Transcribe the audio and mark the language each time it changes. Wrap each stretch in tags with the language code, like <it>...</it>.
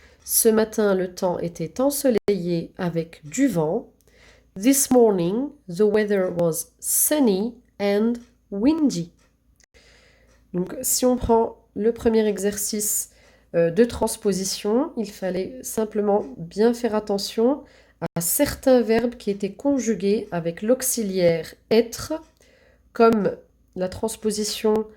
<fr>Ce matin, le temps était ensoleillé avec du vent.</fr> <en>This morning, the weather was sunny and windy.</en> <fr>Donc, si on prend le premier exercice de transposition, il fallait simplement bien faire attention à certains verbes qui étaient conjugués avec l'auxiliaire être, comme la transposition.</fr>